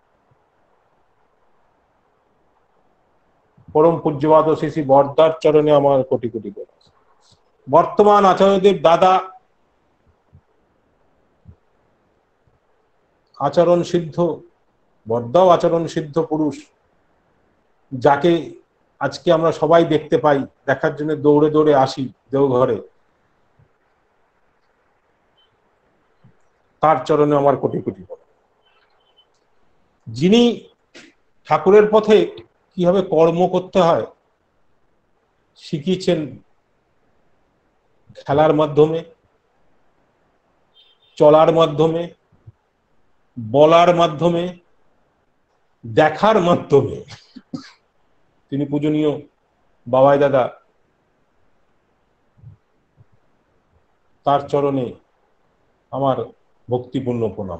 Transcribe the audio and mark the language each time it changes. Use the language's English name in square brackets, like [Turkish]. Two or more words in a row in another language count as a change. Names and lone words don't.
[Bangla] পরম পূজ্যপাদ শ্রী শ্রী বড়দার চরণে আমার কোটি কোটি প্রণাম। বর্তমান আচার্যদেব দাদা আচরণ সিদ্ধ বড়দাও আচরণ সিদ্ধ পুরুষ যাকে আজকে আমরা সবাই দেখতে পাই, দেখার জন্য দৌড়ে দৌড়ে আসি দেওঘরে, তার চরণে আমার কোটি কোটি প্রণাম। যিনি ঠাকুরের পথে কিভাবে কর্ম করতে হয় শিখিয়েছেন, খেলার মাধ্যমে, চলার মাধ্যমে, বলার মাধ্যমে, দেখার মাধ্যমে, তিনি পূজনীয় বাবাই দাদা, তার চরণে আমার ভক্তিপূর্ণ প্রণাম।